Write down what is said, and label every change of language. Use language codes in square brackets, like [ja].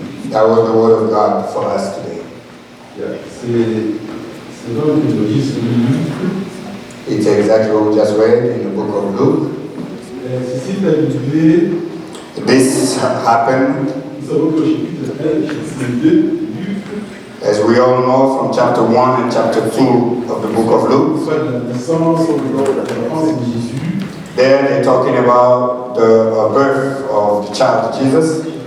[en] That was the word of God for us today. [fr] C'est dans le registre de Luc. [en] It's exactly what we just read in the book of Luke. [fr] Ceci est arrivé. [en] This happened, [fr] Nous savons qu'au chapitre 1, chapitre 2, Luc, [en] as we all know, from chapter 1 and chapter 2 of the book of Luke. [fr] soit de la naissance ou de la naissance de Jésus. [en] There they're talking about the birth of the child Jesus.